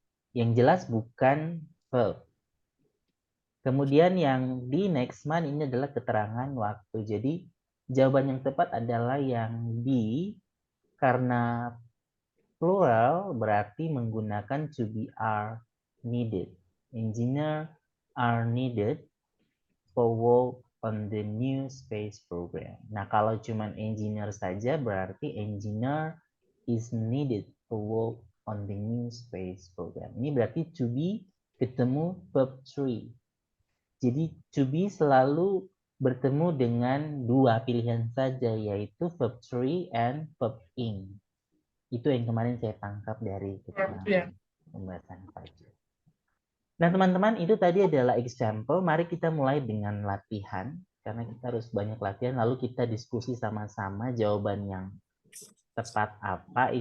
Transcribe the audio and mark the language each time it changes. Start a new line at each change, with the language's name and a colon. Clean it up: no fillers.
Indonesian: Yang jelas bukan verb. Kemudian yang di next month ini adalah keterangan waktu. Jadi jawaban yang tepat adalah yang B, karena plural berarti menggunakan to be are needed.
English: Engineer are needed for work on the new space program. Nah, kalau cuman engineer saja berarti engineer is needed for work on the new space program.
Indonesian: Ini berarti to be ketemu verb 3. Jadi to be selalu bertemu dengan 2 pilihan saja, yaitu verb 3 and verb in. Itu yang kemarin saya tangkap dari keterangan pembahasan pajak. Nah, teman-teman, itu tadi adalah example. Mari kita mulai dengan latihan, karena kita harus banyak latihan, lalu kita diskusi sama-sama jawaban yang tepat apa.